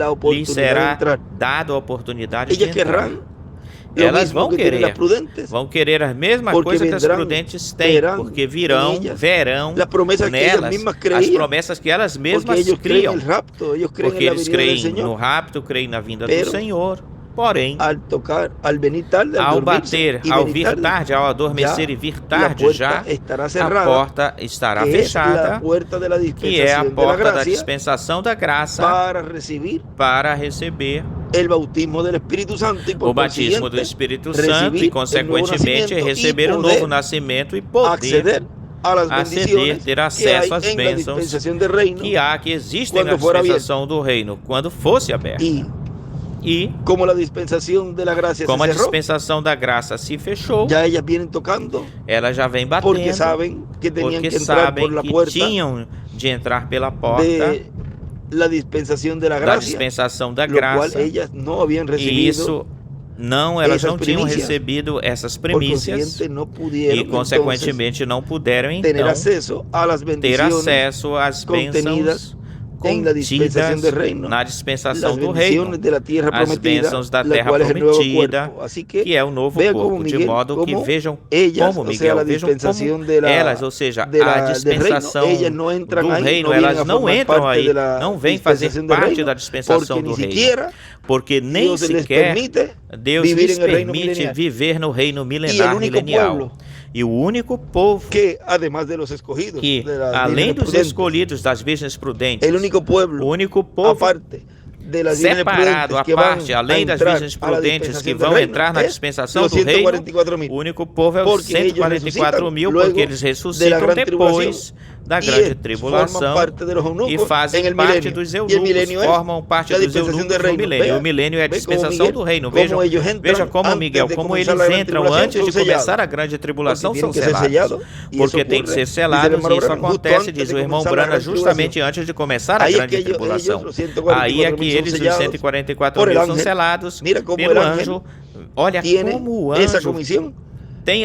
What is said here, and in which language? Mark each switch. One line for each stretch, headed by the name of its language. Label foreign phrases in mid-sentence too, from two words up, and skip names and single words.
Portuguese: lhes
Spanish: oportunidad de
Portuguese: será
Spanish: entrar.
Portuguese: dada a oportunidade de
Spanish: Ellas
Portuguese: entrar.
Spanish: querrán lo
Portuguese: Elas
Spanish: mismo
Portuguese: vão
Spanish: que tienen las
Portuguese: querer,
Spanish: prudentes,
Portuguese: vão querer a mesma
Spanish: Porque
Portuguese: coisa que as
Spanish: vendrán,
Portuguese: prudentes têm,
Spanish: verán
Portuguese: porque virão,
Spanish: en ellas
Portuguese: verão
Spanish: las promesas que ellas
Portuguese: nelas
Spanish: mismas
Portuguese: as
Spanish: creían,
Portuguese: promessas que elas
Spanish: porque
Portuguese: mesmas
Spanish: ellos creen
Portuguese: criam,
Spanish: en el rapto, ellos creen
Portuguese: porque
Spanish: en la
Portuguese: eles
Spanish: venida del
Portuguese: creem no
Spanish: Señor.
Portuguese: rapto, creem na vinda do
Spanish: Pero,
Portuguese: Senhor. Porém,
Spanish: Al tocar, al venir tarde, al
Portuguese: ao
Spanish: dormirse
Portuguese: bater,
Spanish: y
Portuguese: ao
Spanish: venir
Portuguese: vir
Spanish: tarde,
Portuguese: tarde, ao adormecer
Spanish: ya
Portuguese: e vir
Spanish: la
Portuguese: tarde,
Spanish: puerta
Portuguese: já
Spanish: estará
Portuguese: a
Spanish: cerrada,
Portuguese: porta estará
Spanish: que es la
Portuguese: fechada,
Spanish: puerta de la
Portuguese: que é a
Spanish: dispensación de la
Portuguese: porta da
Spanish: gracia
Portuguese: dispensação da graça
Spanish: para recibir
Portuguese: para receber
Spanish: el bautismo del Espíritu Santo y por
Portuguese: o batismo do
Spanish: consiguiente
Portuguese: Espírito
Spanish: recibir
Portuguese: Santo e,
Spanish: el nuevo
Portuguese: consequentemente,
Spanish: nacimiento
Portuguese: receber
Spanish: y
Portuguese: o
Spanish: poder
Portuguese: novo nascimento e poder
Spanish: acceder a las
Portuguese: aceder,
Spanish: bendiciones
Portuguese: ter
Spanish: que hay
Portuguese: acesso às
Spanish: en la
Portuguese: bênçãos
Spanish: dispensación del reino.
Portuguese: que há, que existem na Quando for dispensação do reino, quando fosse aberta.
Spanish: Y
Portuguese: E,
Spanish: como la dispensación de la gracia
Portuguese: como a
Spanish: se cerró,
Portuguese: dispensação da graça se fechou,
Spanish: ya ellas vienen tocando
Portuguese: ela já vem
Spanish: porque
Portuguese: batendo,
Spanish: saben que tenían
Portuguese: porque
Spanish: que entrar
Portuguese: sabem
Spanish: por la
Portuguese: que
Spanish: puerta
Portuguese: tinham de entrar pela porta
Spanish: de la dispensación de la
Portuguese: da
Spanish: gracia,
Portuguese: dispensação da
Spanish: lo cual
Portuguese: graça,
Spanish: ellas no habían
Portuguese: e
Spanish: recibido,
Portuguese: isso não, elas essas não tinham
Spanish: primícias.
Portuguese: recebido essas
Spanish: por
Portuguese: primícias
Spanish: consiguiente no pudieron
Portuguese: e, consequentemente, não puderam,
Spanish: entonces, tener
Portuguese: então,
Spanish: acceso a las
Portuguese: ter
Spanish: bendiciones
Portuguese: acesso às
Spanish: contenidas
Portuguese: bênçãos
Spanish: en la dispensación
Portuguese: contidas
Spanish: del reino,
Portuguese: na
Spanish: las
Portuguese: dispensação do reino,
Spanish: bendiciones de la tierra
Portuguese: as
Spanish: prometida,
Portuguese: bênçãos da
Spanish: la
Portuguese: terra
Spanish: cual es el nuevo
Portuguese: prometida,
Spanish: cuerpo. Así
Portuguese: que é o novo
Spanish: vea
Portuguese: corpo,
Spanish: como
Portuguese: de
Spanish: Miguel,
Portuguese: modo que
Spanish: como
Portuguese: vejam
Spanish: ellas,
Portuguese: como
Spanish: o sea,
Portuguese: Miguel,
Spanish: la
Portuguese: vejam
Spanish: dispensación
Portuguese: como
Spanish: de la,
Portuguese: elas, ou seja,
Spanish: de la-
Portuguese: a
Spanish: del
Portuguese: dispensação
Spanish: reino, ellas no entran
Portuguese: do
Spanish: ahí,
Portuguese: reino,
Spanish: no vienen
Portuguese: elas
Spanish: a
Portuguese: não
Spanish: formar
Portuguese: entram
Spanish: parte
Portuguese: aí,
Spanish: de la
Portuguese: não vêm fazer
Spanish: dispensación del
Portuguese: parte
Spanish: reino,
Portuguese: da dispensação
Spanish: porque
Portuguese: do
Spanish: ni
Portuguese: reino,
Spanish: siquiera
Portuguese: porque nem
Spanish: Dios les
Portuguese: sequer
Spanish: permite
Portuguese: Deus
Spanish: vivir
Portuguese: lhes
Spanish: en el reino
Portuguese: permite
Spanish: milenial.
Portuguese: viver no reino
Spanish: Y el
Portuguese: milenar,
Spanish: único
Portuguese: milenial.
Spanish: pueblo
Portuguese: E o único povo
Spanish: que además de los escogidos,
Portuguese: que,
Spanish: de las
Portuguese: além
Spanish: vírgenes
Portuguese: dos
Spanish: prudentes,
Portuguese: escolhidos, das virgens prudentes,
Spanish: el único
Portuguese: o
Spanish: pueblo
Portuguese: único povo
Spanish: aparte de las vírgenes
Portuguese: separado,
Spanish: prudentes
Portuguese: à
Spanish: que van
Portuguese: parte,
Spanish: a
Portuguese: além das
Spanish: entrar
Portuguese: virgens
Spanish: a la
Portuguese: prudentes que
Spanish: dispensación del
Portuguese: vão
Spanish: reino,
Portuguese: entrar na
Spanish: es
Portuguese: dispensação
Spanish: los
Portuguese: do reino,
Spanish: 144.000,
Portuguese: o único povo é os
Spanish: porque ellos
Portuguese: 144 mil,
Spanish: resucitan
Portuguese: porque eles
Spanish: luego de la
Portuguese: ressuscitam
Spanish: gran
Portuguese: depois da
Spanish: y
Portuguese: grande
Spanish: forman
Portuguese: tribulação
Spanish: parte de los
Portuguese: e
Spanish: eunucos
Portuguese: fazem
Spanish: en el
Portuguese: parte
Spanish: milenio.
Portuguese: dos
Spanish: Y el
Portuguese: eunucos,
Spanish: milenio es
Portuguese: formam parte
Spanish: la
Portuguese: dos
Spanish: dispensación
Portuguese: eunucos
Spanish: del
Portuguese: no
Spanish: reino.
Portuguese: milênio.
Spanish: Vea,
Portuguese: O milênio é a
Spanish: ve como
Portuguese: dispensação
Spanish: Miguel,
Portuguese: do reino.
Spanish: como
Portuguese: Vejam,
Spanish: ellos entran
Portuguese: veja como
Spanish: antes
Portuguese: Miguel,
Spanish: de
Portuguese: como
Spanish: comenzar
Portuguese: eles
Spanish: la gran
Portuguese: entram
Spanish: tribulación,
Portuguese: antes de
Spanish: son
Portuguese: começar
Spanish: sellados.
Portuguese: a grande tribulação,
Spanish: Porque
Portuguese: são
Spanish: tienen que ser
Portuguese: selados.
Spanish: sellados, y
Portuguese: Porque
Spanish: eso
Portuguese: tem que
Spanish: ocurre,
Portuguese: ser
Spanish: dice
Portuguese: selados,
Spanish: el
Portuguese: e
Spanish: hermano
Portuguese: isso
Spanish: Branham, justo
Portuguese: acontece,
Spanish: antes
Portuguese: diz
Spanish: de
Portuguese: o irmão
Spanish: comenzar la
Portuguese: Brana,
Spanish: gran
Portuguese: justamente
Spanish: tribulación.
Portuguese: antes de começar a
Spanish: Ahí es
Portuguese: grande
Spanish: que ellos,
Portuguese: tribulação.
Spanish: los 144.000
Portuguese: Aí é que
Spanish: son
Portuguese: eles, os
Spanish: sellados
Portuguese: 144
Spanish: por el
Portuguese: mil, são
Spanish: ángel.
Portuguese: selados
Spanish: Mira como
Portuguese: pelo
Spanish: el ángel
Portuguese: anjo. Olha
Spanish: tiene
Portuguese: como o
Spanish: esa
Portuguese: anjo
Spanish: comisión